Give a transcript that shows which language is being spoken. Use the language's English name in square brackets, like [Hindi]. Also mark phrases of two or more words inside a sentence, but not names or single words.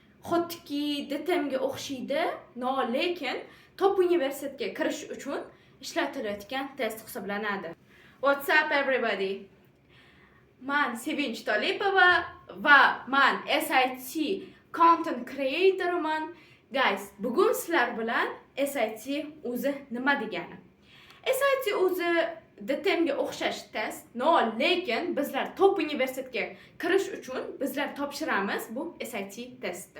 [Uzbek] xuddi DTMga o'xshaydi, lekin top universitetga kirish uchun ishlatilayotgan test hisoblanadi. [English] What's up everybody? [Uzbek] Man Sevinch Tolipova va man SIT [English] content creatorman. [Uzbek] Guys, bugun sizlar bilan SIT o'zi nima degani? SIT o'zi DTMga o'xshash test, lekin bizlar top universitetga kirish uchun bizlar topshiramiz bu SIT testni.